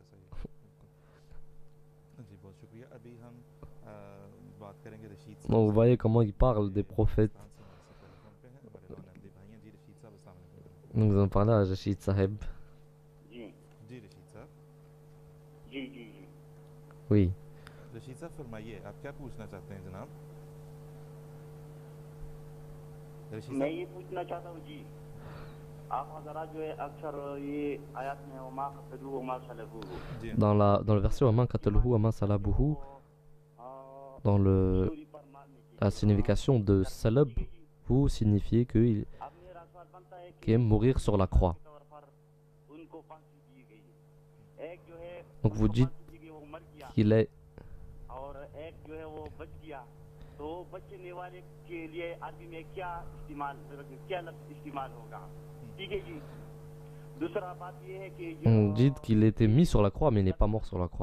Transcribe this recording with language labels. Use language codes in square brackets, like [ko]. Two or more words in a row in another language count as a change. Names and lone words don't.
[fr] Donc vous voyez comment il parle des prophètes. Donc nous en parlons à Rachid Saheb. Oui. [hi] रशीद साहब फरमाइए आप क्या पूछना चाहते हैं जनाब मैं ये पूछना चाहता हूँ जी आप हजरा जो है अक्सर ये आयत में [ar] وما قتلوا وما صلبوا [fr] dans le verset [ar] وما قتلوه وما صلبوه, [fr] dans la signification de salab, vous signifiez qu'il aime mourir sur la croix. Donc vous dites qu'il est on dit qu'il était mis sur la croix mais il n'est pas mort sur la croix.